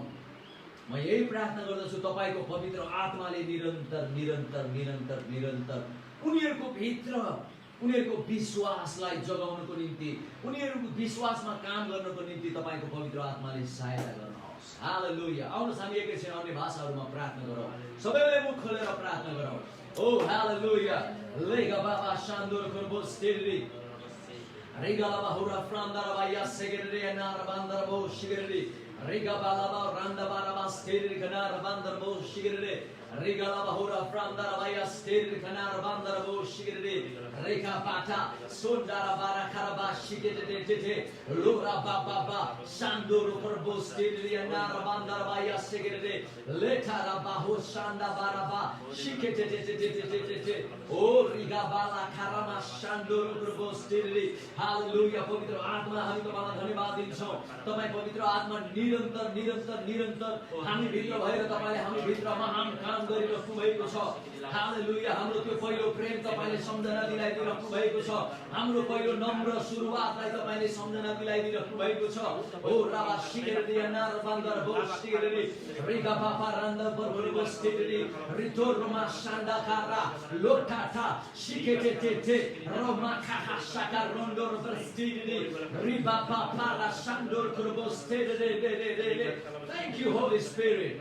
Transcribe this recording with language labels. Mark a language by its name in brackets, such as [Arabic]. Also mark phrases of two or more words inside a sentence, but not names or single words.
[Nepali] म यही प्रार्थना गर्दछु तपाईको पवित्र आत्माले निरन्तर निरन्तर निरन्तर निरन्तर उनीहरूको भित्र उनीहरूको विश्वासलाई जगाउनको निम्ति, उनीहरूको विश्वासमा काम गर्नको निम्ति तपाईको पवित्र आत्माले सहायता गर्नुहोस्। हालेलुया। आउनुहोस् हामी एकैछिन अन्य भाषाहरूमा प्रार्थना गरौँ। सबैले मुख खोलेर प्रार्थना गरौँ। ओ हालेलुया। लेगा बाबा शान्दोर खरबोस तेरी Riga bahura franda rabaya segere na rabandar bo shigere Riga balaba randa baraba steri kana rabandar bo shigere Riga bahura franda rabaya steri kana rabandar bo shigere Riga pata sundara bara karaba shigere te lura baba sanduru korbo steri na rabandar rabaya segere leta rabahu shanda baraba shigere te o Riga bala karama sanduru korbo steri हालेलुया। पवित्र आत्मा हामी तपाईलाई धन्यवाद दिन्छौं। तपाई पवित्र आत्मा निरन्तर निरन्तर निरन्तर हामी भित्र भएर तपाईले हामी भित्र महान काम गरिरहनु भएको छ। हालेलुया। हाम्रो त्यो पहिलो प्रेम तपाईले सम्झना दिलाइदिरहनु भएको छ। हाम्रो पहिलो नम्र सुरुवातलाई तपाईले सम्झना दिलाइदिरहनु भएको छ। ओ राबा शिकेर दियाना रबान्दर बो शिकेर रिगा बाबा रन्द बरबरे बस्तिरी रितोरमा सान्दाकारा लोटाटा शिकेटे ते रोमा खाहा साका रोन्डो [English] Thank you, Holy Spirit.